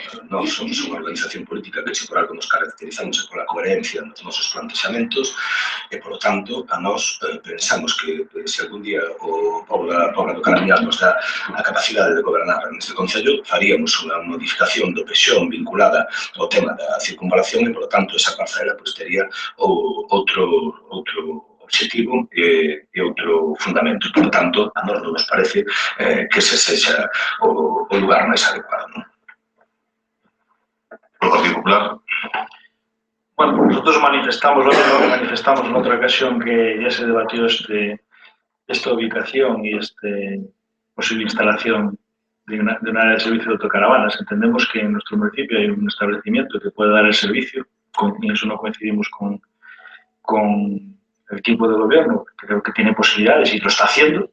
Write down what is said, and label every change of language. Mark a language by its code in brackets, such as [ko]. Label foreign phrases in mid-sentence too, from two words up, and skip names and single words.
[gl] Nós somos unha organización política que, se por algo nos caracterizamos pola coherencia nos nosos plantexamentos e, [es] por lo tanto, [gl] a nós pensamos que se algún día o Pobra do Caramiñal nos dá a capacidade de gobernar neste Concello, faríamos unha modificación do pexón vinculada ao tema da circunvalación e, [es] por lo tanto, [gl] esa parcela tería outro obxectivo e outro fundamento. [es] Por lo tanto, [gl] a nós non nos parece que ese sexa o lugar máis adecuado. Por Partido Popular. [es] Bueno, nosotros manifestamos en otra ocasión que ya se debatió esta ubicación y esta posible instalación de un área de servicio de autocaravanas. Entendemos que en nuestro municipio hay un establecimiento que puede dar el servicio, y eso no coincidimos con el equipo de gobierno, creo que tiene posibilidades y lo está haciendo.